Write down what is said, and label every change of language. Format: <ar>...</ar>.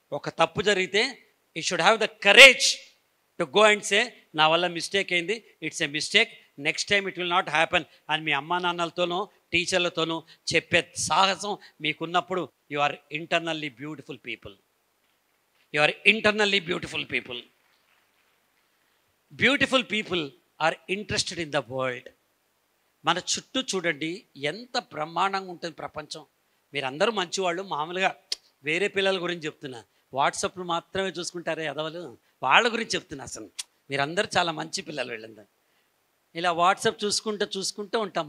<te>ఒక తప్పు జరిగితే</te> <en>you should have the courage to go and say,</en> <te>నా వల్ల మిస్టేక్ అయింది,</te> <en>it's a mistake, next time it will not happen</en> <te>అని మీ అమ్మా నాన్నలతోనూ టీచర్లతోనూ చెప్పే సాహసం మీకున్నప్పుడు</te> <en>You are internally beautiful people. You are internally beautiful people. Beautiful people are interested in the world.</en> <te>మన చుట్టూ చూడండి ఎంత బ్రహ్మాండంగా ఉంటుంది ప్రపంచం. మీరందరూ మంచివాళ్ళు. మామూలుగా వేరే పిల్లల గురించి చెప్తున్నా, వాట్సాప్లు మాత్రమే చూసుకుంటారే ఎదవలు, వాళ్ళ గురించి చెప్తున్నా. అసలు మీరందరూ చాలా మంచి పిల్లలు. వీళ్ళందరూ ఇలా వాట్సాప్ చూసుకుంటూ ఉంటాం.</te>